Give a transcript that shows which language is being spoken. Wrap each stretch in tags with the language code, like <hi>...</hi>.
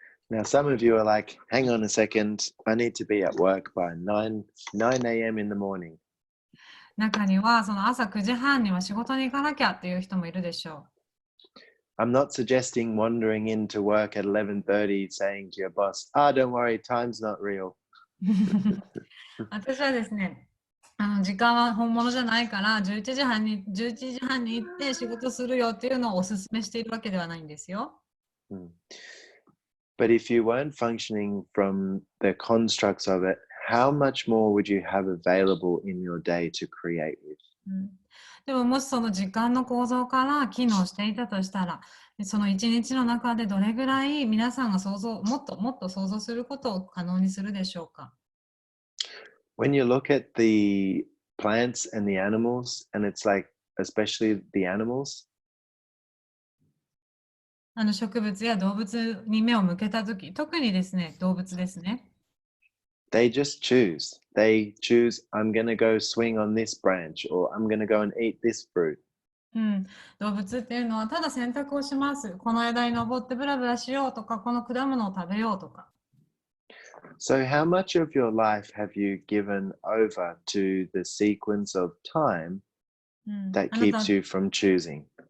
<en>Now, some of you are like, hang on a second, I need to be at work by 9 a.m. in the morning.</en> <ja>中にはその朝9時半には仕事に行かなきゃっていう人もいるでしょ</ja> <en>I'm not suggesting wandering into work at 11:30 saying to your boss, don't worry, time's not real.</en> <ja>う。私はですね、時間は本物じゃないから11時半に行って仕事するよっていうのをお勧めしているわけではないんですよ。</ja> <en>But if you weren't functioning from the constructs of it, how much more would you have available in your day to create with?</en> <ja>でももしその時間の構造から機能していたとしたら、その一日の中でどれぐらい皆さんがもっと想像することを可能にするでしょうか。</ja> <en>When you look at the plants and the animals, and it's like, especially the animals,</en> <ja>植物や動物に目を向けたとき、特にですね、動物ですね。</ja> <en>they just choose. They choose, I'm going to go swing on this branch, or I'm going to go and eat this fruit.</en> <ja>動物っていうのはただ選択をします。この枝に登ってブラブラしようとか、この果物を食べようとか。</ja> <en>So how much of your life have you given over to the sequence of time that keeps you from choosing?</en>